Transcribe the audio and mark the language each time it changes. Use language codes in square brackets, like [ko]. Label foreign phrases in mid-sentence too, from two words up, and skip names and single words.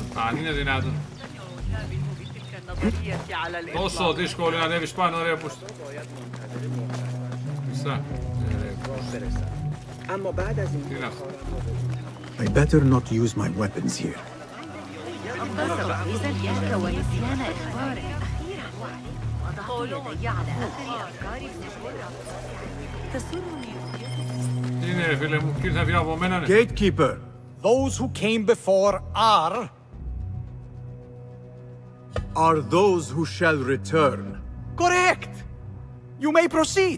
[el] Αν είναι δυνατόν. Τόσο δύσκολο να ανέβεις πάνω ρε, που... Μισά. Τι είναι αυτό. [en] I better not use my weapons here. [el] Τι είναι ρε φίλε μου, κύριε θα βγει από μένα. [en] Gatekeeper, those who came before are those who shall return. Correct! You may proceed.